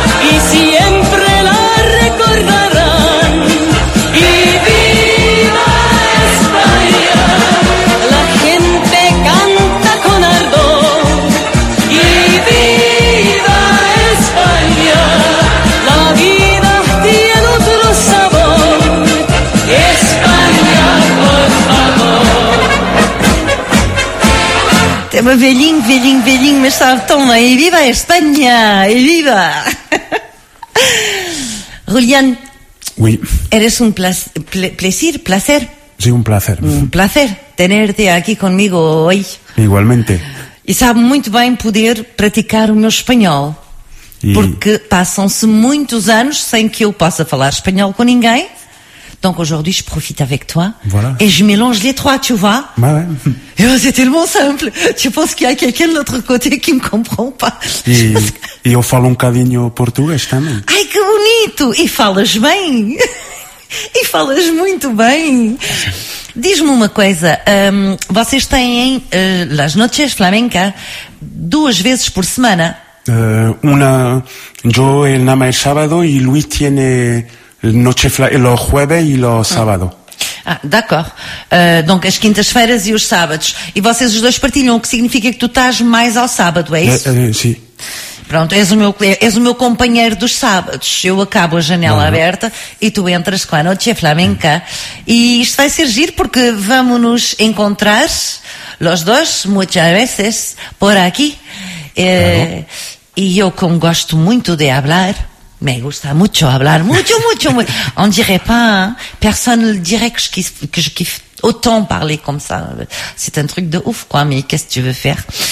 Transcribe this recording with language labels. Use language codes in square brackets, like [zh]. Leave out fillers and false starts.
[es] y siempre la recordarán, y viva España, la gente canta con ardor, y viva España, la vida tiene otro sabor, España, por favor. [pt] Tema velhinho, velhinho, velhinho, mas estava tão bem. E viva a Espanha! E viva! Julián. [fr] Oui. [es] Eres un placer. Sí, un placer. Un placer tenerte aquí conmigo hoy. Igualmente. [pt] E sabe muito bem poder praticar o meu espanhol. E... porque passam-se muitos anos sem que eu possa falar espanhol com ninguém. [fr] Donc aujourd'hui, je profite avec toi. Voilà. Et je mélange les trois, tu vois. Ouais, ouais. Et oh, c'est tellement simple. Tu penses qu'il y a quelqu'un de l'autre côté qui me comprend pas. Et je parle un cadinho portugais, também. [pt] Ai, que bonito. Et falas bem. Et falas muito bem. Diz-me uma coisa. Vocês têm, [es] las noches flamenca [pt] duas vezes por semana? [es] Una, yo el nama el sábado y Luis tiene... Noche los jueves y los sábados. [fr] Ah, d'accord. [pt] Donc, as quintas-feiras e os sábados. E vocês os dois partilham, o que significa que tu estás mais ao sábado, é isso? Sim. Pronto, és o meu companheiro dos sábados. Eu acabo a janela aberta e tu entras com a Noche Flamenca. E isto vai ser giro porque vamos nos encontrar, [es] los dos, muchas veces, por aqui. [pt] Claro. E eu, como gosto muito de [es] hablar, me gusta mucho hablar, mucho, mucho, mucho. [fr] On dirait pas, hein? Personne ne dirait que je kiffe autant parler comme ça. C'est un truc de ouf, quoi, mais qu'est-ce que tu veux faire?